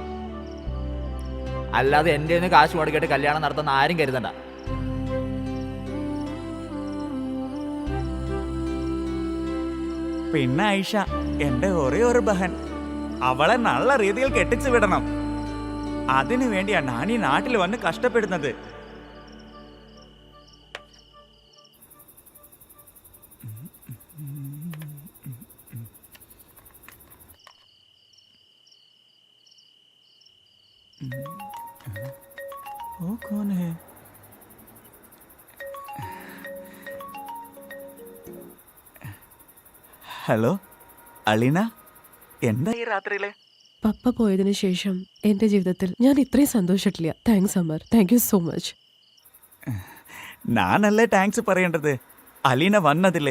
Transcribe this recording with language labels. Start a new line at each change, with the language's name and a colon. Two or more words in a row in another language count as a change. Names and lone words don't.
Malayalam: അല്ലാതെ എൻ്റെ നിന്ന് കാശ് മുടക്കിയിട്ട് കല്യാണം നടത്തുന്ന ആരും കരുതണ്ട. പിന്നെ ഐഷ എന്റെ ഒരേ ഒരു ബഹൻ, അവളെ നല്ല രീതിയിൽ കെട്ടിച്ചു വിടണം. അതിനു വേണ്ടിയാ ഞാൻ ഈ നാട്ടിൽ വന്ന് കഷ്ടപ്പെടുന്നത്.
Hindi: वो कौन है?
Malayalam: ഹലോ അലീന, എന്താ ഈ രാത്രിയില്? പപ്പ പോയതിനു ശേഷം എന്റെ ജീവിതത്തിൽ ഞാൻ ഇത്രയും സന്തോഷിച്ചിട്ടില്ല. താങ്ക്സ് അമർ,
English: thank you so much.
Malayalam: ഞാനല്ലേ താങ്ക്സ് പറയേണ്ടത്, അലീന വന്നതില്ലേ.